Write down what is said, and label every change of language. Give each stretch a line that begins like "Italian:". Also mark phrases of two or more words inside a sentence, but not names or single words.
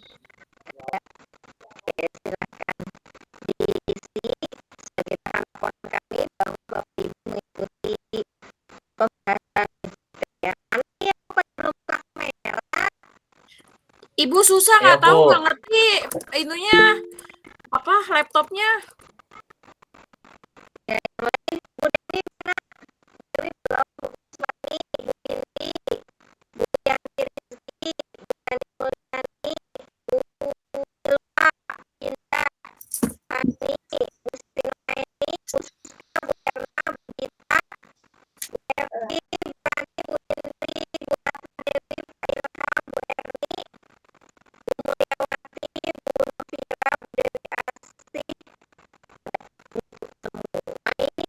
Indonesian: Oke, silakan diisi sebagai tanggapan kami bahwa Bapak Ibu mengikuti pembahasan ya. Nanti yang belum buka kamera. Ibu susah Ya, nggak tahu, Bu. nggak ngerti itunya apa laptopnya. Ya, yang lain Bu Dewi mana? Bu Dewi belum, Bu Usmani, Bu Indi, Bu Yanti Rizki, Bu Yani Mulyani, Bu Ilma, Indah, Hani, Bu Sri Nuhaini, Bu Siska, Bu Erna, Bu Gita, Bu Erti, Bu Rani, Bu Indri, Bu Ratna Dewi, Pak Ilham, Bu Erni, Bu Mulyawati, Bu Novira, Bu Dewi Asih, semua ini